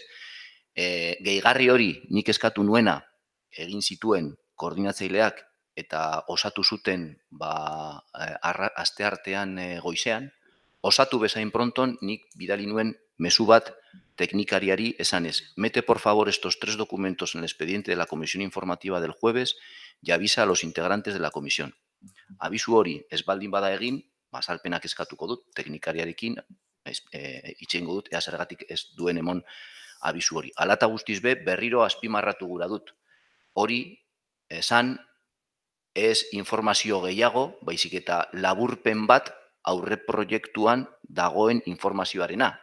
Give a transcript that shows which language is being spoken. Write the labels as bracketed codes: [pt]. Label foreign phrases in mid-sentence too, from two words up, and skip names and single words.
[eu] Gehigarri hori nik eskatu nuena egin zituen koordinatzaileak eta osatu zuten asteartean goizean, osatu bezain pronton nik bidali nuen mezu bat teknikariari esanez, [es] mete por favor estos 3 documentos en el expediente de la comisión informativa del jueves y avisa a los integrantes de la comisión. [eu] Abisu hori ez baldin bada egin, azalpenak eskatuko dut, teknikariarekin, itxeingo dut, ea zergatik ez duen emon abisu hori. Alata guztiz berriro azpimarratu gura dut. Hori, esan, ez informazio gehiago, baizik eta laburpen bat aurreproiektuan dagoen informazioarena.